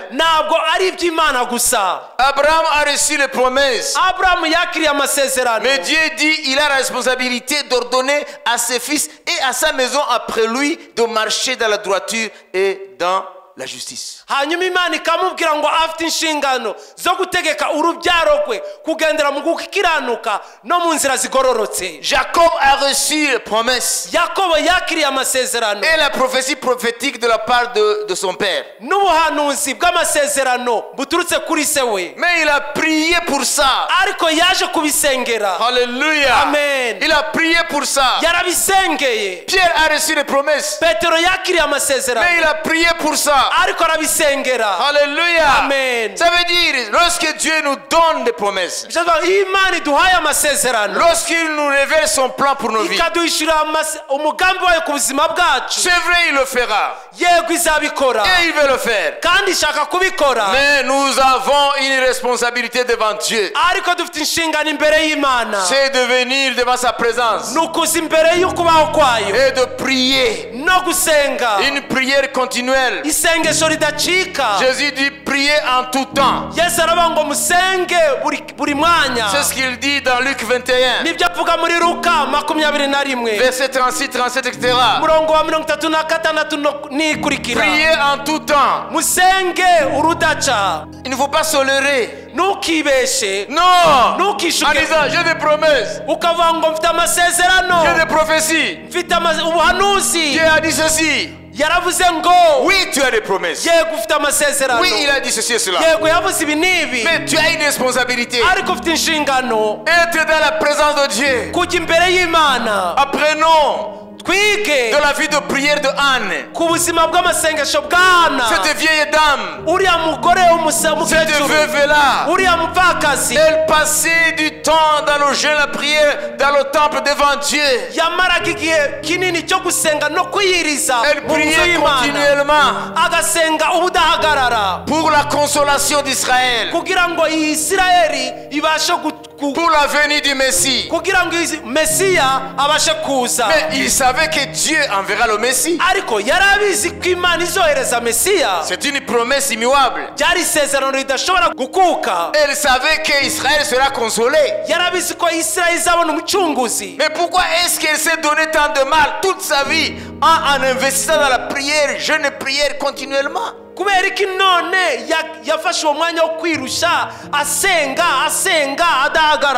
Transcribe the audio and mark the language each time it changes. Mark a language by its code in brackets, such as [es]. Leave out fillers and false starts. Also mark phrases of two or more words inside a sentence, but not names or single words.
[rw] ntabwo ari iby'Imana gusa. [fr] Abraham a reçu les promesses. [rw] Aburahamu yakiriye amasezerano, [fr] Mais Dieu dit il a la responsabilité d'ordonner à ses fils et à sa maison après lui de marcher dans la droiture et dans la justice. [rw] hanyuma Imana ikamubwira ngo afite inshingano zo gutegeka urubyaro rwe kugendera mu gukiranuka no mu nzira zigororotse. [fr] Jacob a reçu les promesses [rw] Yakobo yakiriye amasezerano [fr] et la prophétie prophétique de la part de son père. [rw] n'ubuhanuzi bw'amasezerano buturutse kuri se we, [fr] Mais il a prié pour ça. [rw] ariko yaje kubisengera. [fr] Alléluia. [rw] Amen. [fr] Il a prié pour ça. [rw] yarabisengeye. [fr] Pierre a reçu les promesses. [rw] Petero yakiriye amasezerano, [fr] Mais il a prié pour ça. [rw] ariko arabisengera. [fr] Alléluia. [rw] Amen. [fr] Ça veut dire, lorsque Dieu nous donne des promesses, [rw] Bishatse iyo Imana iduhaye amasezerano, [fr] lorsqu'il nous révèle son plan pour nos vies, [rw] ikaduhishurira umugambi wayo ku buzima bwacu, [fr] c'est vrai, il le fera. [rw] yego izabikora [fr] Et il veut le faire. [rw] kandi ishaka kubikora. [fr] Mais nous avons une responsabilité devant Dieu. [rw] ariko dufite inshingano imbere y'Imana, [fr] C'est de venir devant sa présence [rw] ni ukuza imbere y'ukubaho kwayo [fr] et de prier. [rw] no gusenga [fr] Une prière continuelle. [rw] isengesho ridacika. [fr] Jésus dit prier en tout temps. [rw] Yesu aravuga ngo musenge buri mwanya. [fr] C'est ce qu'il dit dans Luc 21, [rw] nibyo avuga muri Luka 21 [fr] verset 36, 37, etc. [rw] murongo wa 36 n'ikurikira. [fr] Prier en tout temps. [rw] musenge urudaca. [fr] Il ne faut pas se leurrer. [rw] ntukibeshe, [fr] Non. En [rw] ntukishuke [fr] disant, j'ai des promesses, [rw] ukavuga ngo mfite amasezerano, [fr] j'ai des prophéties. [rw] mfite ubuhanuzi. [fr] Dieu a dit ceci. [rw] yaravuze ngo [fr] Oui, tu as des promesses. [rw] yego ufite amasezerano, [fr] Oui, il a dit ceci et cela. [rw] yego yavuze ibi n'ibi, [fr] Mais tu as une responsabilité. [rw] ariko ufite inshingano [fr] Être dans la présence de Dieu. [rw] kujya imbere y'Imana. [fr] Apprenons [rw] twige [fr] de la vie de prière de Anne. [rw] ku buzima bw'amasengesho bwana [fr] Cette vieille dame, [rw] uriya mugore [fr] cette [rw] w'umukecuru [fr] veuve-là, [rw] uriya mupfakazi [fr] elle passait du temps dans le jeûne, la prière, dans le temple devant Dieu. [rw] yamaraga igihe kinini cyo gusenga no kwiyiriza [fr] Elle [rw] mu nzu [fr] priait [rw] y'Imana [fr] continuellement [rw] agasenga ubudahagarara [fr] pour la consolation d'Israël, [rw] kugira ngo iyi Isirayeli ibashe [fr] pour la venue du Messie. [rw] kugira ngo Mesiya abashe kuza [fr] Mais il savait que Dieu enverra le Messie. [rw] ariko yari abizi ko Imana izohereza Mesiya [fr] C'est une promesse immuable. [rw] byari isezerano ridashobora gukuka [fr] Elle savait qu'Israël sera consolé. [rw] yari abizi ko Isirayeli izabona umucunguzi [fr] Mais pourquoi est-ce qu'elle s'est donné tant de mal toute sa vie en investissant dans la prière, jeûne et prière continuellement? [rw] kubera ko none yafashe uwo mwanya wo kwirusha asenga adahagarara